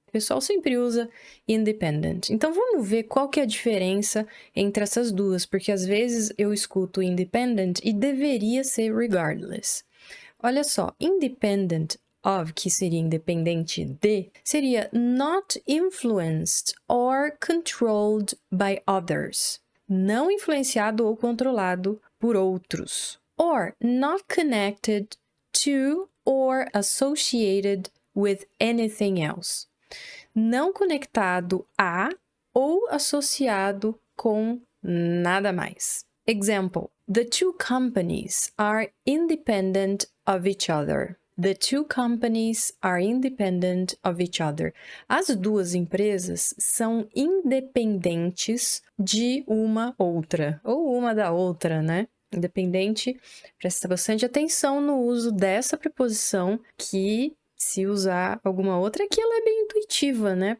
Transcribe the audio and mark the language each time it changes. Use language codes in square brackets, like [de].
[pt] O pessoal sempre usa independent. Então vamos ver qual que é a diferença entre essas duas, porque às vezes eu escuto independent e deveria ser regardless. Olha só, independent of, que seria independente de, seria [en] not influenced or controlled by others. [pt] Não influenciado ou controlado por outros. [en] Or not connected to or associated with anything else. [pt] Não conectado a ou associado com nada mais. [en] Example: the 2 companies are independent of each other. The 2 companies are independent of each other. [pt] As 2 empresas são independentes de uma outra, ou uma da outra, né? Independente, presta bastante atenção no uso dessa preposição, que se usar alguma outra, aqui ela é bem intuitiva, né?